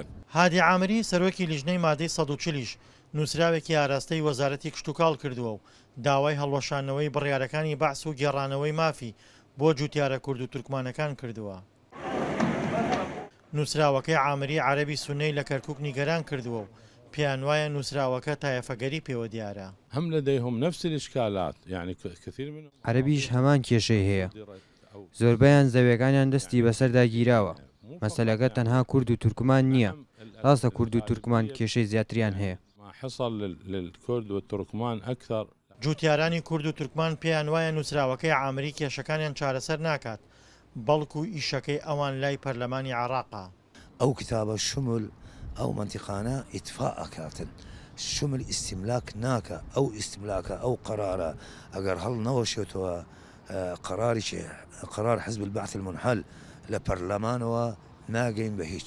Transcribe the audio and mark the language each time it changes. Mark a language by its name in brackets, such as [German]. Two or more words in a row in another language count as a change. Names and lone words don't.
[Central Kurdish] هادی عامری سەرۆکی لیژنەی مادەی 140 نووسراوێکی ئاراستەی وەزارەتی کشتتوکاڵ کردووە و داوای هەڵوەشانەوەی بڕیارەکانی بەعس و گێڕانەوەی مافی بۆ جوتیارە کورد و تورکمانەکان کردووە. نووسراوەکەی عامری عەرەبی سونەی لە کەرکووک نیگەران کردووە و پێیان وایە نووسراوەکە تایەفەگەری پێوە دیارە. [Arabic] هم لديهم نفس الإشكالات يعني كثير منهم [Central Kurdish] عەرەبیش هەمان کێشەی هەیە. زۆربەیان زەویەکانیان دەستی بەسەردا گیراوە. مەسەلەکە تەنها کورد و تورکمان نییە. ڕاستە کورد و تورکمان کێشەی زیاتریان هەیە. [Arabic] ما حصل للكرد والتركمان أكثر. [Central Kurdish] جوتیارانی کورد و تورکمان پێیان وایە نووسراوەکەی عامری کێشەکانیان چارەسەر ناکات بەڵکو ئیشەکەی ئەوان لای پەرلەمانی عێراقا. ئەو کتابە شمل ئەو منتیقانە ئیتفاق کاتن شمل ئیستیملاک ناکە ئەو ئیستیملاکە ئەو قەرارە ئەگەر هەڵ نەوەشێتەوە قەرار [Arabic] حزب البعث المنحل [Central Kurdish] لە پەرلەمانەوە ناگەین بە هیچ.